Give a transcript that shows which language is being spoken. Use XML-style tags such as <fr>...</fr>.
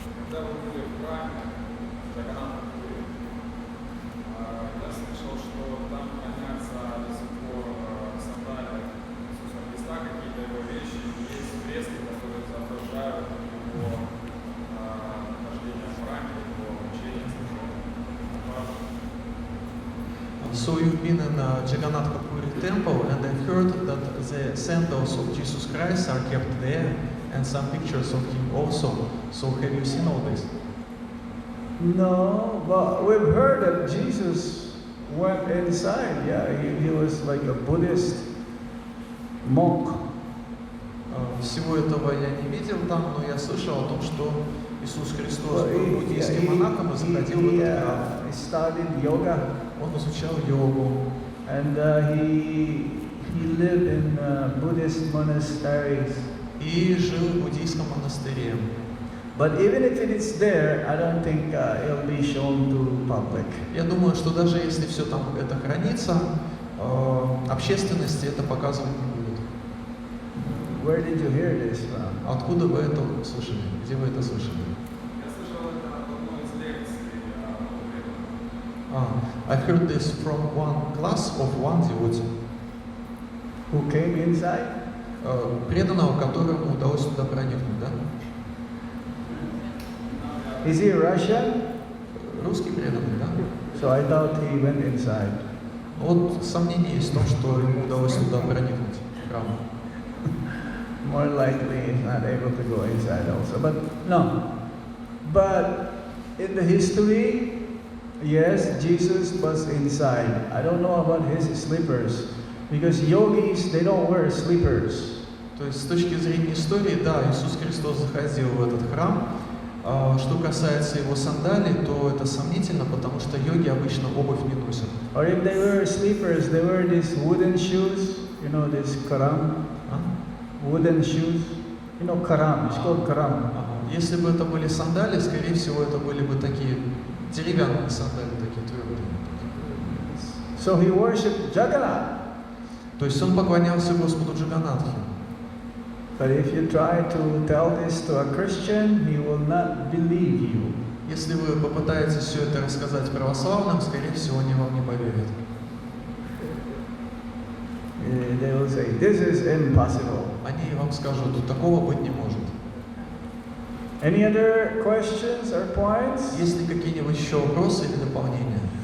<ru>Когда вы были в храме Джаганнатха-пури, я слышал, что там хранятся до сих пор сандали Иисуса Христа, какие-то его вещи, есть фрески, которые изображают его нахождение в храме, его учение, служение.</ru> <en>So you've been in Jagannath-Puri temple, and I've heard that the sandals of Jesus Christ are kept there, and some pictures of him also. So have you seen all this? No, but we've heard that Jesus went inside. Yeah, he was like a Buddhist monk.</en> <ru>Всего этого я не видел там, но я слышал о том, что Иисус Христос был буддийским монахом и заходил в этот храм.</ru> <en>He studied yoga.</en> <ru>Он изучал йогу.</ru> <en>And he lived in Buddhist monasteries.</en> <ru>И жил в буддийском монастыре.</ru> <en>But even if it is there, I don't think it'll be shown to public.</en> <ru>Я думаю, что даже если все там это хранится, общественности это показывать не будет.</ru> <en>Where did you hear this from?</en> <ru>Откуда вы это слышали? Где вы это слышали? Я слышал это на одной из лекций</ru> <en>I heard this from one class of one devotee. Who came inside?</en> <ru>Преданного, которому удалось туда проникнуть, да?</ru> <en>Is he Russian?</en> <ru>Русский преданный, да?</ru> <en>So I thought he went inside.</en> <ru>Вот сомнение есть в том, что ему удалось туда проникнуть, в храм.</ru> <en>More likely he's not able to go inside also. But no. But in the history, Yes, Jesus was inside. I don't know about his slippers, because yogis, they don't wear slippers.</en> <ru>То есть с точки зрения истории, да, Иисус Христос заходил в этот храм. Что касается его сандалий, то это сомнительно, потому что йоги обычно обувь не носят.</ru> <en>Or if they wear slippers, they wear these wooden shoes, this karam, wooden shoes. Karam, it's called karam.</en> <ru>Если бы это были сандали, скорее всего, это были бы такие деревянные сандали, такие твердые.</ru> <en>So he worshipped Jagannath.</en> <ru>То есть он поклонялся Господу Джаганнатхе.</ru> <en>But if you try to tell this to a Christian, he will not believe you.</en> <ru>Если вы попытаетесь все это рассказать православным, скорее всего, они вам не поверят.</ru> <en>They will say, this is impossible.</en> <ru>Они вам скажут, такого быть не может.</ru> <en>Any other questions or points?</en> <ru>Есть ли какие-нибудь еще вопросы или дополнения?</ru>